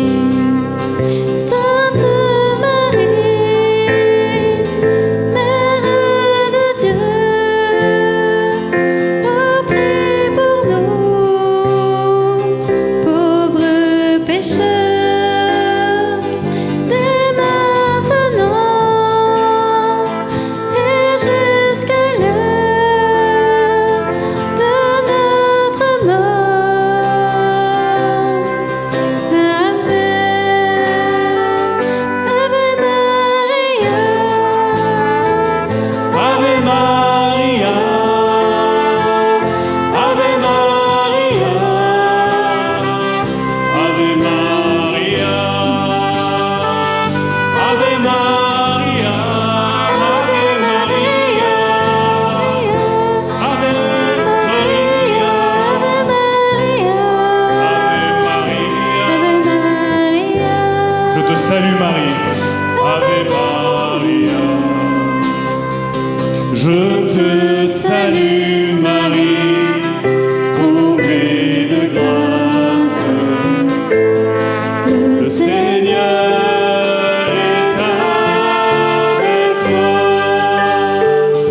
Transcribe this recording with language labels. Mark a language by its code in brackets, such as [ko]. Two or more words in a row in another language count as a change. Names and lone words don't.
[fr] Sainte Marie, Mère de Dieu, oh, prie pour nous, pauvres pécheurs, dès maintenant et jusqu'à l'heure de notre mort. [la] Ave Maria, Ave Maria, Ave Maria, Ave Maria, Ave Maria, Ave Maria, Ave Maria. [fr] Je te salue Marie, [la] Ave Maria. [fr] Je te salue Marie, comblée de grâce. Le Seigneur est avec toi.